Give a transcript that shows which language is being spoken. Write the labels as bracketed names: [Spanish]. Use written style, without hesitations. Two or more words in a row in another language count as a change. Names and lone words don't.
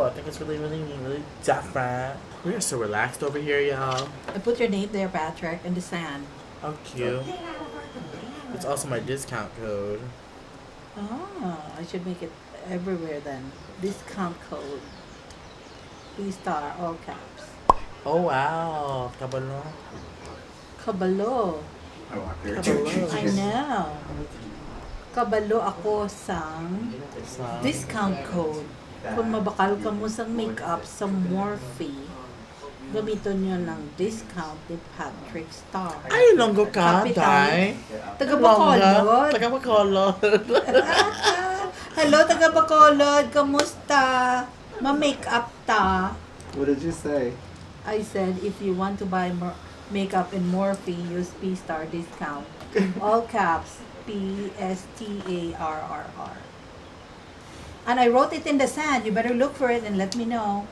[English] I think it's really, really neat, really different. We are so relaxed over here, y'all. I put your name there, Patrick, in the sand. How cute. It's also my discount code. Oh, I should make it everywhere then. Discount code. PSTARRR, all caps. Oh, wow. Kabalo. [Hiligaynon] Kabalo. Kabalo. [English] I know. [Hiligaynon] Kabalo ako sang [English] discount code. [Hiligaynon] Kung mabakal ka mo sa makeup sa Morphe, gamiton nyo ng discount ni PatrickStarrr. Ay, longgo ka, Capital. Day. Taga Bacolod. Taga Bacolod. Hello, taga Bacolod. Kamusta? Ma-makeup ta. [English] What did you say? I said, if you want to buy more makeup in Morphe, use PSTARRR discount. All caps, PSTARRR. And I wrote it in the sand. You better look for it and let me know.